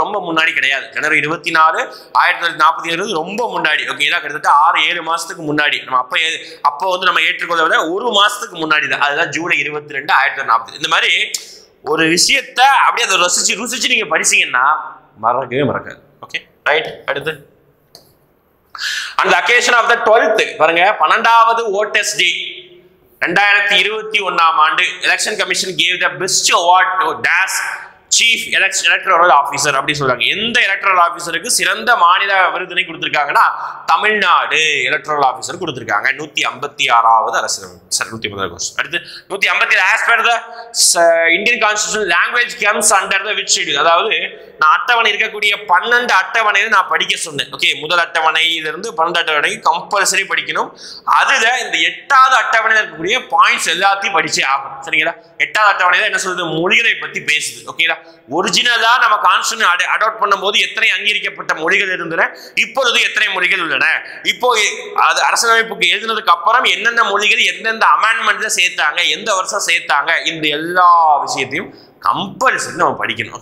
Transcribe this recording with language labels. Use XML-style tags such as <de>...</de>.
<ta>ரொம்ப முன்னாடி கிடையாது. ஜனவரி 24, 1947 ரொம்ப முன்னாடி. ஓகேங்களா. கிட்டத்தட்ட 6-7 மாசத்துக்கு முன்னாடி. நம்ம அப்போ வந்து நம்ம ஏற்றுக்கொள்ள 1 மாசத்துக்கு முன்னாடி தான். அதுதான் ஜூலை 22, 1940. இந்த மாதிரி ஒரு விஷயத்த அப்படியே அதை ருசிச்சு நீங்க படிச்சீங்கன்னா மறக்கவே மறக்காது. Okay right. அடுத்து</ta> <en>on the occasion of the 12th</en> <ta>பாருங்க 12வது</ta> <en>voters day 2021</en> <ta>ஆண்டு</ta> <en>election commission gave the best award to dash chief electoral officer</en> <ta>அப்படி சொல்றாங்க. எந்த எலக்ட்ரல் ஆபீசருக்கு சிறந்த மாநில விருதினை கொடுத்திருக்காங்கன்னா தமிழ்நாடு எலக்ட்ரல் ஆபீசர் கொடுத்திருக்காங்க. 156வது அரசியலமைப்பு. சரி 156. அடுத்து</ta> <en>157 as per the Indian constitution language comes under the which schedule,</en> <ta>அதாவது நான் அட்டவணை இருக்கக்கூடிய 12 அட்டவணையை நான் படிக்க சொன்னேன். ஓகே, முதல் அட்டவணையில இருந்து 12 அட்டவணை கம்பல்சரி படிக்கணும். அதுல இந்த 8வது அட்டவணையில் இருக்கக்கூடிய பாயிண்ட்ஸ் எல்லாத்தையும் படிச்சே ஆகும். சரிங்களா? 8வது அட்டவணையில என்ன சொல்றது, மொழிகளை பத்தி பேசுது. ஓகேங்களா? ஒரிஜினலா நம்ம கான்ஸ்டிடியூஷன் அடாப்ட் பண்ணும்போது எத்தனை அங்கீகரிக்கப்பட்ட மொழிகள் இருந்தன, இப்பொழுது எத்தனை மொழிகள் உள்ளன, இப்போ அது அரசியலமைப்புக்கு எழுதினதுக்கு அப்புறம் என்னென்ன மொழிகள் எந்தெந்த அமெண்ட்மெண்ட்ல சேர்த்தாங்க, எந்த வருஷம் சேர்த்தாங்க, இந்த எல்லா விஷயத்தையும் கம்பல்சரி நம்ம படிக்கணும்.</ta>